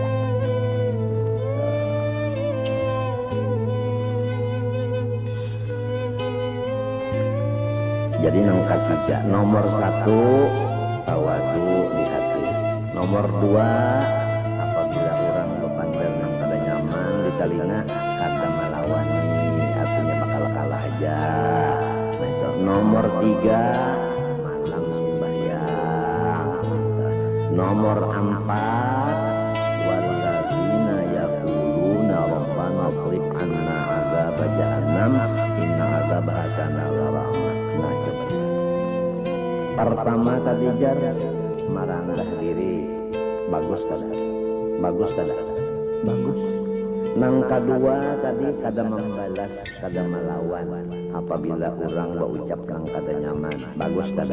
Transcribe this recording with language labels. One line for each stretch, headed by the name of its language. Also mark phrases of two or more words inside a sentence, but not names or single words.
Banjar: Jadi nangkat tiga, nomor 1 tawadu di hati, nomor 2 apabila orang berpandang nang kada nyaman di telinga kada melawani, artinya bakal kalah aja. Nah, itu. Nomor 3 malam sembahyang.
Arabic: Nomor 4 والذين يقولون ربنا اصرف عنا عذاب جهنم إن عذابها كان غراما.
Banjar: Nah, coba. Pertama tadi jar merendah diri, bagus kada? Bagus kada? Bagus. Nang kedua tadi kada membalas, kada melawan apabila orang berucap nang kada nyaman, bagus kada?